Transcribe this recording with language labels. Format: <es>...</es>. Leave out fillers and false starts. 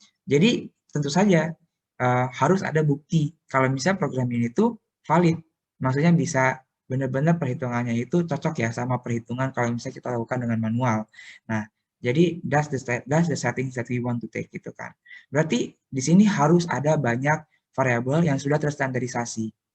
<id>Jadi tentu saja harus ada bukti kalau misalnya program ini tuh valid, maksudnya bisa benar-benar perhitungannya itu cocok ya sama perhitungan kalau misalnya kita lakukan dengan manual.</id> <en>Nah, jadi that's the settings that we want to take gitu kan.</en> <id>Berarti di sini harus ada banyak variabel yang sudah terstandarisasi.</id>